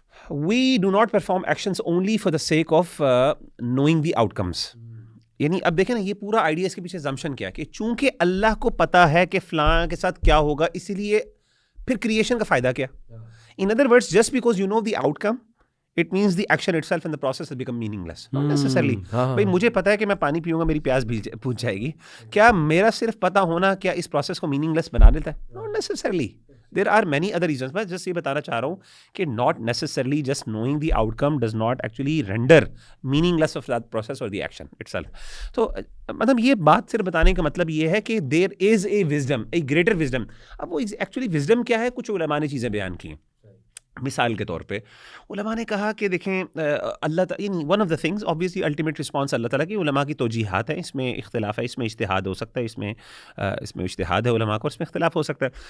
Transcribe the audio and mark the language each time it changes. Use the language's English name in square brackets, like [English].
[English] We do not perform actions only for the sake of knowing the outcomes. [Urdu] یعنی اب دیکھیں نا یہ پورا آئیڈیا اس کے پیچھے زمشن کیا کہ چونکہ اللہ کو پتہ ہے کہ فلاں کے ساتھ کیا ہوگا، اسی لیے پھر کریشن کا فائدہ کیا. [English] In other words, just because you know the outcome, it means the action itself and the process has become meaningless. Not necessarily. [Urdu] بھائی مجھے پتا ہے کہ میں پانی پیوں گا میری پیاس بجھ جائے گی، کیا میرا صرف پتا ہونا کیا اس پروسیس کو میننگ لیس بنا دیتا ہے؟ [English] Not necessarily. There are many other reasons. [Urdu] میں جسٹ یہ بتانا چاہ رہا ہوں کہ [English] not necessarily just knowing the outcome does not actually render meaningless of that process or the action itself. [Urdu] تو مطلب یہ بات صرف بتانے کا مطلب یہ ہے کہ [English] there is a wisdom, a greater wisdom. [Urdu] اب وہ ایکچولی wisdom کیا ہے؟ کچھ علماء نے چیزیں بیان کی ہیں. مثال کے طور پہ علماء نے کہا کہ دیکھیں اللہ تعالیٰ یعنی [English] one of the things [Urdu] obviously ultimate response اللہ تعالیٰ کی علماء کی توجیحات ہیں، اس میں اختلاف ہے، اس میں اجتہاد ہو سکتا ہے، اس میں اجتہاد ہے علماء کو، اس میں اختلاف ہو سکتا ہے.